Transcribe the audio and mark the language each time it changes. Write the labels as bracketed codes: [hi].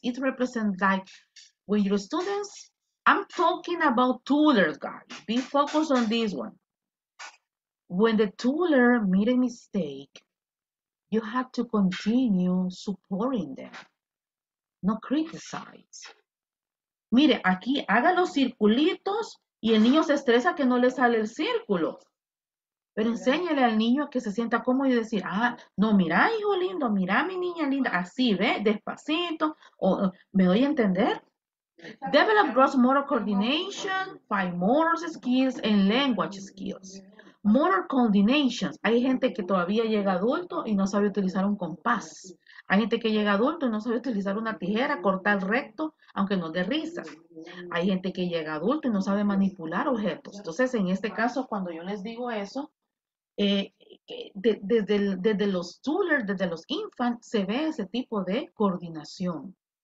[en] It represents like when your students, I'm talking about toddlers, guys. Be focused on this one. When the toddler made a mistake, you have to continue supporting them, no criticize. [es] Mire, aquí haga los circulitos y el niño se estresa que no le sale el círculo. Pero enséñale al niño que se sienta cómodo y decir, no, mira, hijo lindo, mira, mi niña linda, así, ve, despacito, o me doy a entender. [en] Develop gross motor coordination, fine motor skills, and language skills. Motor coordinations. [es] Hay gente que todavía llega adulto y no sabe utilizar un compás. Hay gente que llega adulto y no sabe utilizar una tijera, cortar recto, aunque no dé risa. Hay gente que llega adulto y no sabe manipular objetos. Entonces, en este caso, cuando yo les digo eso, desde los toddlers, desde los infants, se ve ese tipo de coordinación.